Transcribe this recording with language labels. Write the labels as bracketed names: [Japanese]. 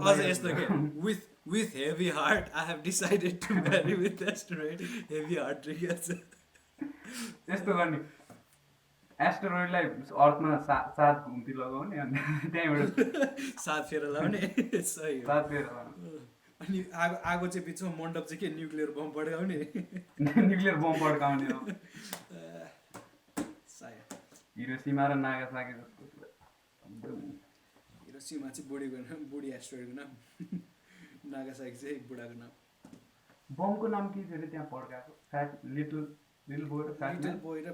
[Nepali] अझ यस्तो के [English] with heavy heart I have decided to marry with asteroid heavy heart [Nepali] रहेछ यस्तो गर्ने एस्टेरोइडलाई अर्थमा 7 घुम्ती लगाउने अनि त्यहाँबाट 7 फेर लाउने सही हो 7 फेर लगाउने अनि आगो चाहिँ बिचमा मण्डप चाहिँ के न्युक्लियर बम पड्काउने न्युक्लियर बम पड्काउने हो सायद हिरोसिमा र नागासाकी जस्तो हिरोसिमा चाहिँ बुढी एस्ट्रोइडको नाम नागासाकी चाहिँ बुढाको नाम बमको नाम के थियो अरे त्यहाँ पड्काएको फ्याट लिटल बोय र